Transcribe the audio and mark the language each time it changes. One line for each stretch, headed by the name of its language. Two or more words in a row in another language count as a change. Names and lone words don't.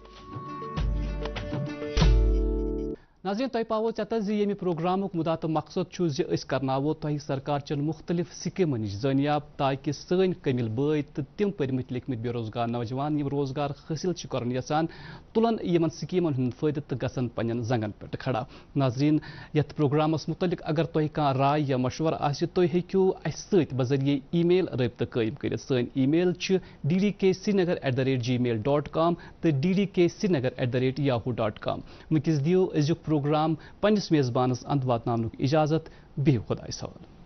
Kashmiri: ناظرین تۄہہِ پاوو ژےٚ زِ ییٚمہِ پروگرامُک مُدا تہٕ مقصد چھُ زِ أسۍ کرناوو تۄہہِ سرکار چٮ۪ن مُختٔلِف سکیٖمن نِش زٲنیاب تاکہِ سٲنۍ کٔمِل بٲے تہٕ تِم پٔرمٕتۍ لیکھمٕتۍ بے روزگار نوجوان یِم روزگار حٲصِل چھِ کرُن یژھان تُلن یِمن سکیٖمن ہُنٛد فٲیدٕ تہٕ گژھن پننٮ۪ن زنگن پٮ۪ٹھ کھڑا. ناظریٖن یتھ پروگرامس مُتعلق اگر تۄہہِ کانٛہہ راے یا مشورٕ آسہِ تُہۍ ہیٚکِو اَسہِ سۭتۍ بذریعہ ای میل رٲبطہٕ قٲیِم کٔرِتھ. سٲنۍ ای میل چھِ ddksrinagar@gmail.com تہٕ ddksrinagar@yahoo.com. وٕنکیٚس دِیِو أزیُک پروگرام پننِس میزبانس اند واتناونُک اجازت. بِہِو خۄدایَس حوالہٕ.